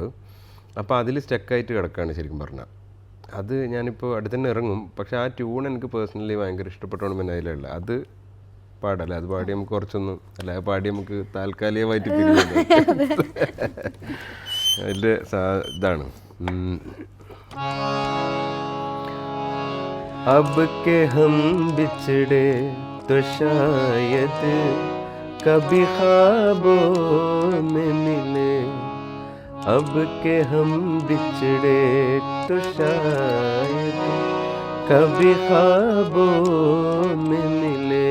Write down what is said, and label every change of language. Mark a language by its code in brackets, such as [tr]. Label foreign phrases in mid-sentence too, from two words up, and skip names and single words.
[ml] അപ്പോൾ അതിൽ സ്റ്റക്കായിട്ട് കിടക്കുകയാണ് ശരിക്കും പറഞ്ഞാൽ. അത് ഞാനിപ്പോൾ അടുത്ത് തന്നെ ഇറങ്ങും. പക്ഷെ ആ ട്യൂൺ എനിക്ക് പേഴ്സണലി ഭയങ്കര ഇഷ്ടപ്പെട്ടോണ്ട് പിന്നെ അതിലുള്ള അത് പാടല്ല. അത് പാടി നമുക്ക് കുറച്ചൊന്നും അല്ല, അത് പാടി നമുക്ക് താൽക്കാലികമായിട്ട് പിരിയുന്നത് അതിൻ്റെ ഇതാണ്. [hi] अब के हम बिछड़े तो शायद कभी ख्वाबों में मिले. अब के हम बिछड़े तो शायद कभी ख्वाबों में मिले.